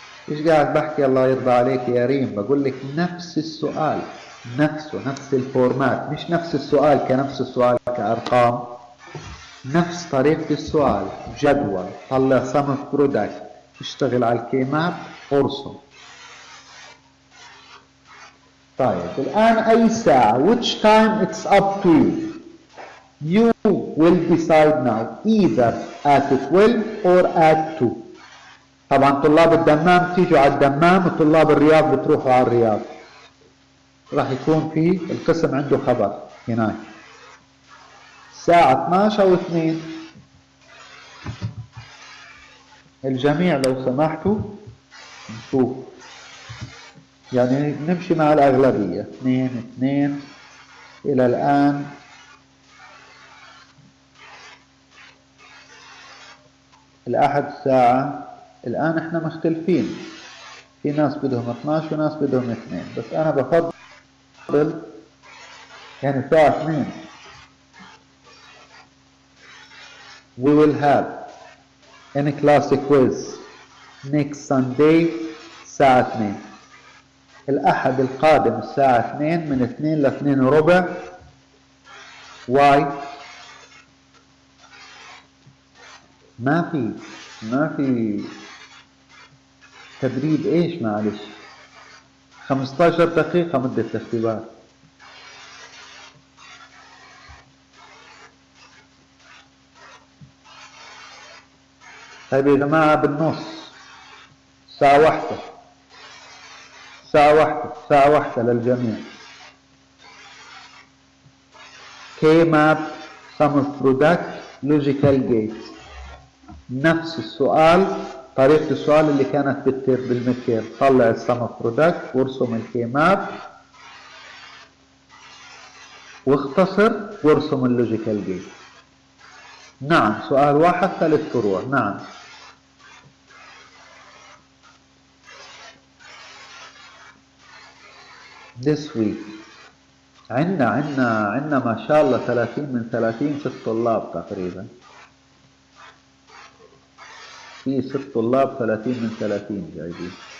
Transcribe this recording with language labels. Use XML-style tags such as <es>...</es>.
<ar>ايش قاعد بحكي الله يرضى عليك يا ريم؟ بقول لك نفس السؤال، نفس الفورمات، مش نفس السؤال كنفس السؤال كأرقام، نفس طريقة السؤال، جدول، طلع sum of product، اشتغل على الكي ماب، ارسم. طيب الآن أي ساعة؟</ar> <en>which time it's up to you. You will decide now either at 12 or at 2.</en> <ar>طبعا طلاب الدمام تيجوا على الدمام وطلاب الرياض بتروحوا على الرياض. راح يكون في القسم عنده خبر هناك الساعة 12 و 2. الجميع لو سمحتوا نشوف يعني نمشي مع الأغلبية 2 إلى الآن. الأحد الساعة، الآن احنا مختلفين، في ناس بدهم 12 وناس بدهم 2، بس أنا بفضل يعني الساعة 2.</ar> <en>We will have any classic quiz next Sunday</en> <ar>الساعة 2. الأحد القادم الساعة 2 من 2 ل 2 وربع.</ar> <en>Why؟</en> <ar>ما في تدريب ايش معلش، 15 دقيقة مدة الاختبار. طيب يا جماعة بالنص ساعة واحدة للجميع.</ar> <en>K-map sum of product logical gate.</en> <ar>نفس السؤال، طريقة السؤال اللي كانت بالمتر، طلع السم اوف برودكت وارسم الكي ماب واختصر وارسم اللوجيكال جيت. نعم سؤال واحد 3 فروع. نعم</ar> <en>this week</en> <ar>عندنا ما شاء الله 30 من 30 6 طلاب تقريبا، في 6 طلاب 30 من 30 جايبين.</ar>